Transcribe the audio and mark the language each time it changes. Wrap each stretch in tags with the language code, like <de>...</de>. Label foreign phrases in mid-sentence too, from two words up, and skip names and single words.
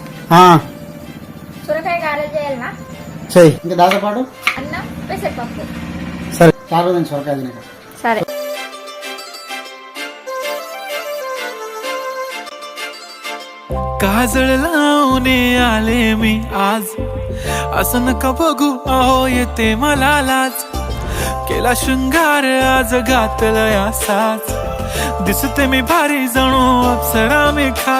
<te>సొరకాయ గారెలు చేయాలి నా చెయ్యి. ఇంకా దాదాపాటు అన్నం పెసరపప్పు. సరే చాలా రోజులు సొరకాయ తినక. సరే.</te> <mr>काजळ लावणे आले मी आज, असं नका बघू अहो येते मला लाज. केला शृंगार आज घातलया साज, दिसते मी भारी जणू अप्सरा मी खास.</mr>